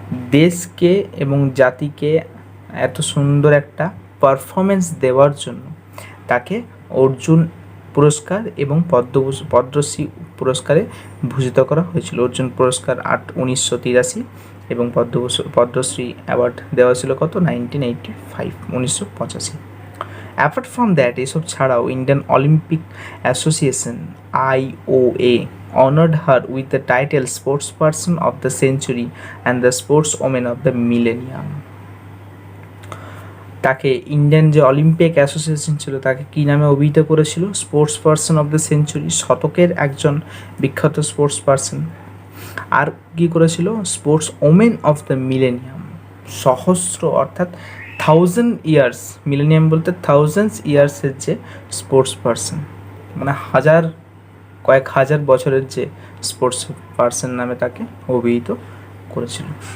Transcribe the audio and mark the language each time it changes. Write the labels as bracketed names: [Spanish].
[Bangla] দেশকে এবং জাতিকে এত সুন্দর একটা পারফরমেন্স দেওয়ার জন্য তাকে অর্জুন পুরস্কার এবং পদ্মশ্রী পুরস্কারে ভূষিত করা হয়েছিল। অর্জুন পুরস্কার 1983 এবং পদ্মশ্রী অ্যাওয়ার্ড দেওয়া ছিল কত? 1985। [English] apart from that, [Bangla] এসব ছাড়াও [English] Indian Olympic Association IOA honored her with the title Sports Person of the Century and the Sports Woman of the Millennium. [Bangla] তাকে ইন্ডিয়ান যে অলিম্পিক অ্যাসোসিয়েশন ছিল তাকে কী নামে অভিহিত করেছিল? Sports person of the century, শতকের একজন বিখ্যাত স্পোর্টস পার্সন। আর কী করেছিল? Sports women of the millennium, সহস্র অর্থাৎ 1000 ইয়ার্স, মিলেনিয়াম বলতে থাউজেন্ডস ইয়ার্সের যে স্পোর্টস পার্সন, মানে কয়েক হাজার বছরের যে স্পোর্টস পার্সন নামে তাকে অভিহিত করেছিল।